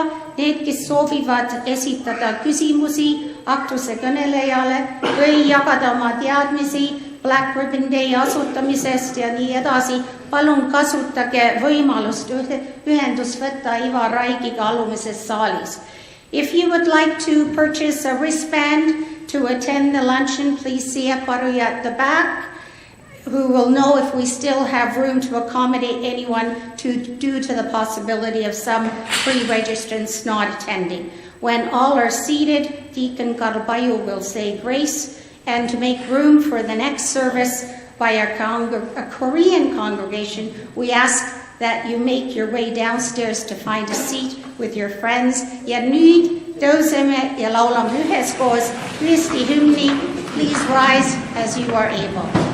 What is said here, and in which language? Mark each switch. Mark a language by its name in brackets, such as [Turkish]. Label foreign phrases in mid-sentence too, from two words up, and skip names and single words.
[Estonian] Need, kes soovivad esitada küsimusi aktuse kõnelejale või jagada oma teadmisi Black Ribbon Day asutamisest ja nii edasi, palun kasutage võimalust ühendust võtta Ivar Raigiga alumises saalis. [English] If you would like to purchase a wristband to attend the luncheon, please see Paruja at the back. who will know if we still have room to accommodate anyone due to the possibility of some pre-registrants not attending. When all are seated, Deacon Garbayo will say grace, and to make room for the next service by a Korean congregation, we ask that you make your way downstairs to find a seat with your friends. [Estonian] Ja nüüd tõuseme ja laulame üheskoos Kristi hümni. [English] Please rise as you are able.